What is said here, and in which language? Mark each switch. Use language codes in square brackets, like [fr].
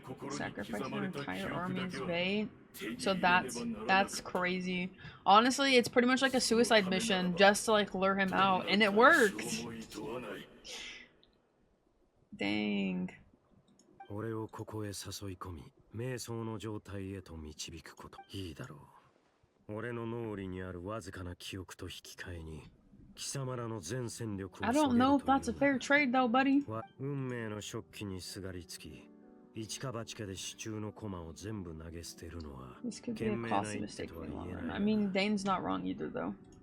[en] Sacrificing an entire army's bait. So that's crazy. Honestly, it's pretty much like a suicide mission just to like lure him out, and it worked. Dang. [ja] 俺をここへ誘い込み、瞑想の状態へと導くこと。いいだろう。俺の脳裏にあるわずかな記憶と引き換えに、貴様らの全戦力を [en] I don't know if that's a fair trade though, buddy. [ja] 運命の食器にすがりつき、一か八かで支柱の駒を全部投げ捨てるのは [en] This could be a costly mistake in the long run. I mean, Dane's not wrong either, though.